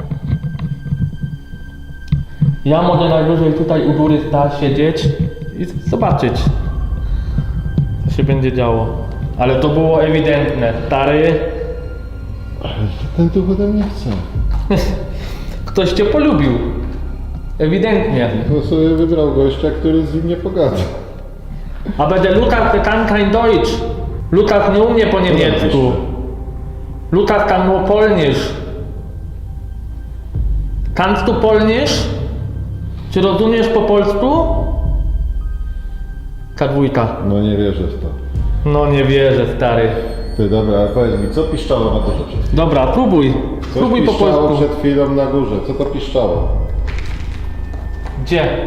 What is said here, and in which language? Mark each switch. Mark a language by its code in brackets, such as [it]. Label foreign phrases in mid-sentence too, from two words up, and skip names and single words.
[pl] Ja mogę najwyżej tutaj u góry siedzieć i zobaczyć, co się będzie działo. Ale to było ewidentne. Stary, Ale ten tu ode mnie chce. ktoś cię polubił. Ewidentnie. To sobie wybrał gościa, który z nim nie pogada. [de] Aber der Lukas kann kein Deutsch. [pl] Lukas nie umie po niemiecku. [de] Lukas kann nur Polnisch. Kannst du Polnisch? [pl] Czy rozumiesz po polsku? K2. No nie wierzę w to. No nie wierzę, stary. Ty, dobra, ale powiedz mi, co piszczało na górze przed chwilą? Dobra, próbuj. Coś Próbuj po piszczało polsku. przed chwilą na górze. Co to piszczało? Gdzie?